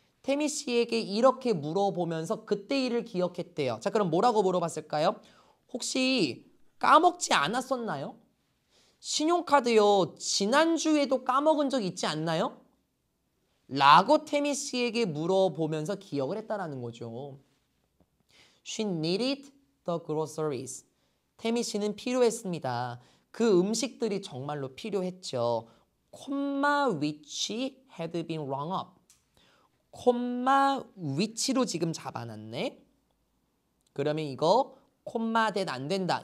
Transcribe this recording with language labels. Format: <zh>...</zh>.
<ko>태미 씨에게 이렇게 물어보면서 그때 일을 기억했대요. 자, 그럼 뭐라고 물어봤을까요? 혹시 까먹지 않았었나요? 신용카드요. 지난주에도 까먹은 적 있지 않나요? 라고 태미 씨에게 물어보면서 기억을 했다라는 거죠.</ko> <en>She needed the groceries.</en> <ko>태미 씨는 필요했습니다. 그 음식들이 정말로 필요했죠. 콤마</ko> <en>which had been rung up.</en> <ko>콤마 위치로 지금 잡아놨네. 그러면 이거 콤마 that 안 된다.</ko>